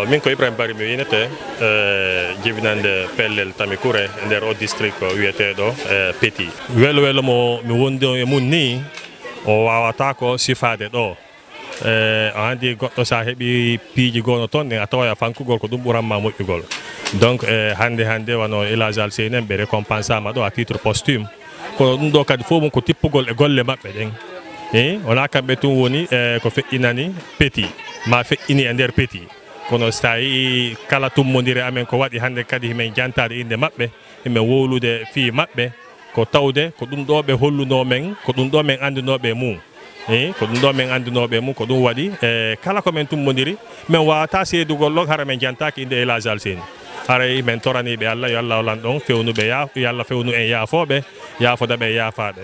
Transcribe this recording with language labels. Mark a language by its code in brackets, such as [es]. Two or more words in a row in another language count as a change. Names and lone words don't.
[ff] min ko Ibrahima Bari mi winete jibinande pellel Tamikure e nder o district wiyeteɗo Petit welo welo mo mi wondi e mum ni o wawata ko sifade ɗo o andi goɗɗo sa heeɓi piiji gono toon ɗen a tawa fankugol ko ɗum ɓuranma moƴƴugol donc hande wano Elhadji Alseyni en ɓe récompense ama ɗo [fr] à titre posthume [ff] kono ɗum ɗo kadi fof mum ko tippugol e golle maɓɓe ɗen wona kamɓe tun woni ko feƴƴinani Petit ma feƴƴini e nder Petit kono so tawi kala tummodire amen ko waɗi hande kadi himen jantade inde maɓɓe himen wowlude fii maɓɓe ko tawde ko ɗum ɗo ɓe holluno men ko ɗum ɗo men andunoɓe mum ko ɗum ɗo men andunoɓe mum ko ɗum waɗi kala ko men tummodiri min wawata seedugol ɗon hara men jantaki inde Elhadji Alseyni haray men toraniɓe Allah yo Allah holan ɗon fewnuɓe yo Allah fewnu en yaafoɓe yaafodaɓe e yaafaɗe